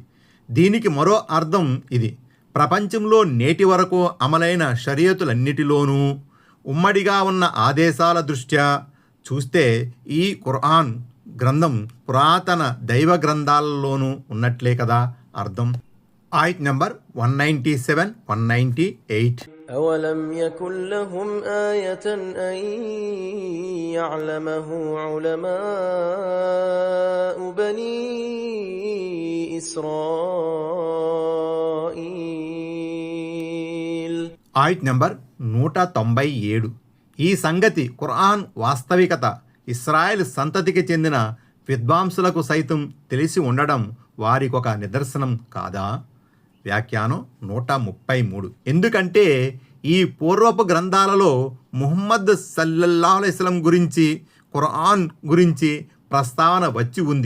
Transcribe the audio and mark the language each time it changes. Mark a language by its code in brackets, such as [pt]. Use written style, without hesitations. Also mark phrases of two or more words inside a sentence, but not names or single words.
[te] దీనికి మరో అర్థం ఇది: ప్రపంచంలో నేటి వరకు అమలైన షరియతులన్నిటిలోనూ ఉమ్మడిగా ఉన్న ఆదేశాల దృష్ట్యా చూస్తే ఈ ఖురాన్ గ్రంథం పురాతన దైవ గ్రంథాలలోనూ ఉన్నట్లే కదా అర్థం. ఆయత్ నంబర్ 197, 198. [ar] أولم يكن لهم آية أن يعلمه علماء بني إسرائيل. [te] ఆయత్ నంబర్ 197. ఈ సంగతి ఖురాన్ వాస్తవికత ఇస్రాయేల్ సంతతికి చెందిన విద్వాంసులకు సైతం తెలిసి ఉండడం వారికొక నిదర్శనం కాదా? వ్యాఖ్యానం 133. ఎందుకంటే ఈ పూర్వపు గ్రంథాలలో ముహమ్మద్ [ar] صلى الله عليه وسلم [te] గురించి, ఖురాన్ గురించి ప్రస్తావన వచ్చి ఉంది.